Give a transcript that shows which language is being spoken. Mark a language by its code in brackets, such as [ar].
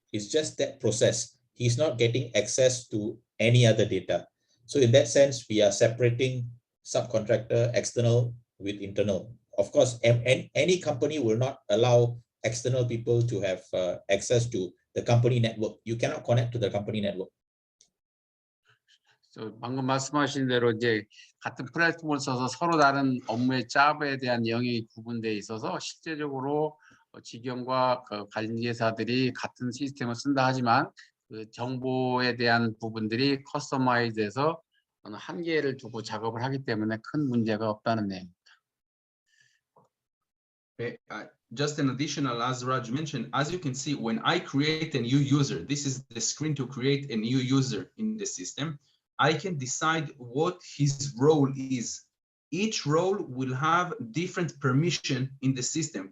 [en] It's just that process. He's not getting access to any other data. So in that sense, we are separating subcontractor, external with internal. Of course, any company will not allow external people to have access to the company network. You cannot connect to the company network. So [ko] 방금 말씀하신 대로 이제 같은 플랫폼을 써서 서로 다른 업무의 잡에 대한 영역이 구분되어 있어서 실제적으로 직영과 관리사들이 같은 시스템을 쓴다 하지만 그 정보에 대한 부분들이 커스터마이즈해서 한계를 두고 작업을 하기 때문에 큰 문제가 없다는 내용입니다. [en] Just an additional, as Raj mentioned, as you can see, when I create a new user, this is the screen to create a new user in the system. I can decide what his role is. Each role will have different permission in the system.